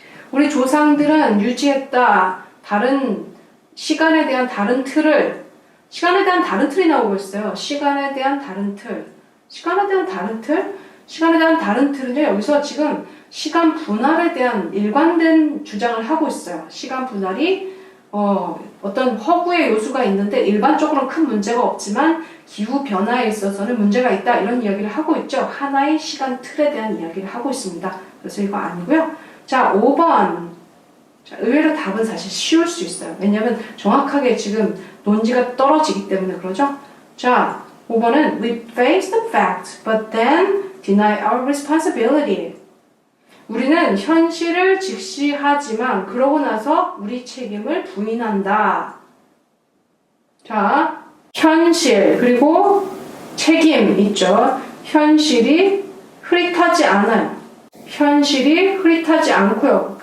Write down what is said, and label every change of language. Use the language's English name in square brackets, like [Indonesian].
[Korean] 우리 조상들은 유지했다. 다른 시간에 대한 다른 틀을 시간에 대한 다른 틀이 나오고 있어요. 시간에 대한 다른 틀. 시간에 대한 다른 틀? 시간에 대한 다른 틀은요. 여기서 지금 시간 분할에 대한 일관된 주장을 하고 있어요. 시간 분할이 어떤 허구의 요소가 있는데 일반적으로는 큰 문제가 없지만 기후 변화에 있어서는 문제가 있다. 이런 이야기를 하고 있죠. 하나의 시간 틀에 대한 이야기를 하고 있습니다. 그래서 이거 아니고요. 자, 5번. 자, 의외로 답은 사실 쉬울 수 있어요. 왜냐하면 정확하게 지금 논지가 떨어지기 때문에 그러죠. 자, 5번은 [English] We face the fact, but then deny our responsibility. [Korean] 우리는 현실을 직시하지만 그러고 나서 우리 책임을 부인한다. 자, 현실 그리고 책임 있죠. 현실이 흐릿하지 않아요. 현실이 흐릿하지 않고요.